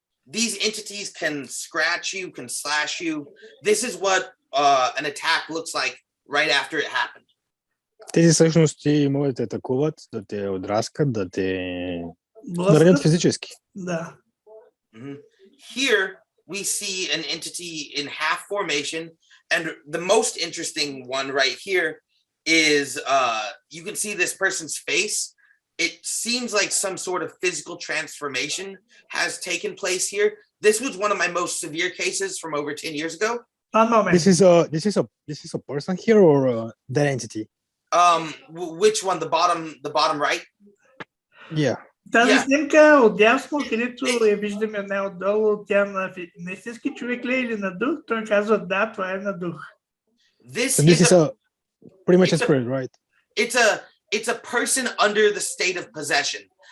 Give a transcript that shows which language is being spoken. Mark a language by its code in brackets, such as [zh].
[en] These entities can scratch you, can slash you. This is what an attack looks like right after it happened. [bg] Тези същности могат да те атакуват, да те отраскат, да те наранят физически. Да. [en] Here we see an entity in half formation, and the most interesting one right here is you can see this person's face. It seems like some sort of physical transformation has taken place here. This was one of my most severe cases from over 10 years ago. One moment. This is a person here or that entity? Which one? The bottom right? Yeah. [bg] Тази снимка отдясно, където я виждаме най-отдолу, тя на истински човек ли е или на дух? Той казва, да, това е на дух. [en] This is a pretty much a spirit, right? It's a person under the state of possession.